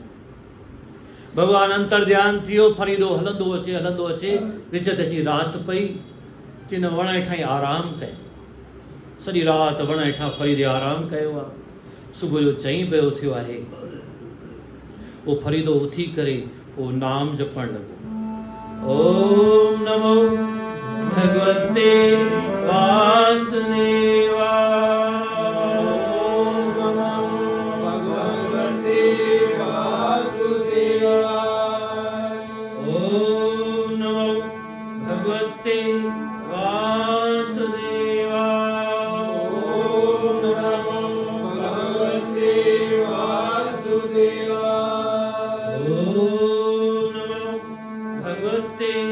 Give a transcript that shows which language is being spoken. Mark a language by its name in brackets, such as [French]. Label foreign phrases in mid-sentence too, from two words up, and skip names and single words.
[Sindhi] भॻवानु अंतर ध्यानु थियो, फरीदो हलंदो अचे, विच ते अची राति पई, चई न वण हेठां ई आराम कयो, सॼी राति वण हेठां फरीदे आराम कयो आहे। सुबुह जो 4 बजे उथियो आहे, वो फरीदो उथी करे वो नाम जपण लॻो, [Sanskrit] ओम नमो भगवते वासुदेवाय, ओम नमो भगवते वासुदेवाय, ओम नमो भगवते वासुदेवाय, ओम नमो भगवते वासुदेवाय, ओम नमो भगवते